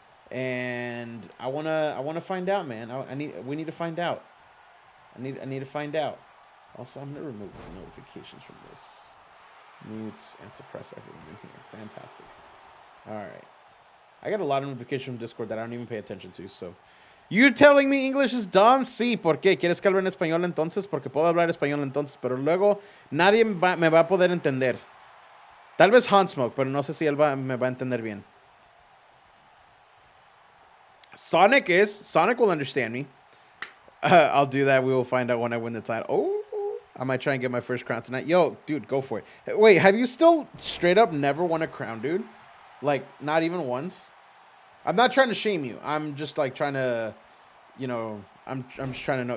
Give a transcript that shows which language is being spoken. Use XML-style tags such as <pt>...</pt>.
<en>And I wanna find out, man. We need to find out. I need to find out. Also, I'm gonna remove the notifications from this. Mute and suppress everything in here. Fantastic. All right. I got a lot of notifications from Discord that I don't even pay attention to. So, you're telling me English is dumb?</en> <es>Sí. ¿Por qué? ¿Quieres que hable en español entonces? Porque puedo hablar español entonces, pero luego nadie me va a poder entender. Tal vez Hansmoke, pero no sé si él me va a entender bien.</es> <en>Sonic will understand me. I'll do that. We will find out when I win the title. Oh, I might try and get my first crown tonight. Yo, dude, go for it. Wait, have you still straight up never won a crown, dude? Like, not even once? I'm not trying to shame you. I'm just like trying to, you know, I'm just trying to know.</en>